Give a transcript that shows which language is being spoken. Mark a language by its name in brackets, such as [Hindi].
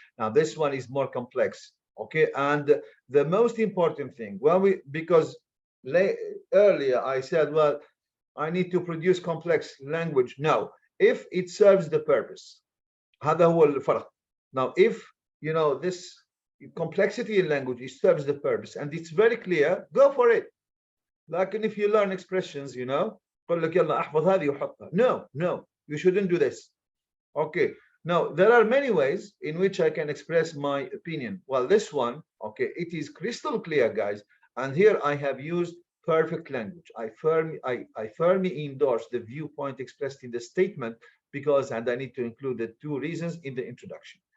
[English] Now this one is more complex. Okay, and the most important thing, because earlier I said, well, I need to produce complex language. No, if it serves the purpose. [Arabic] هذا هو الفرق. [English] Now, if this complexity in language serves the purpose and it's very clear, go for it. Like if you learn expressions, [Arabic] قل لك يلا احفظ هذه وحطها. [English] No, you shouldn't do this. Okay. Now, there are many ways in which I can express my opinion. Well, this one, okay, it is crystal clear, guys. And here I have used perfect language. I firmly endorse the viewpoint expressed in the statement because, and I need to include the 2 reasons in the introduction.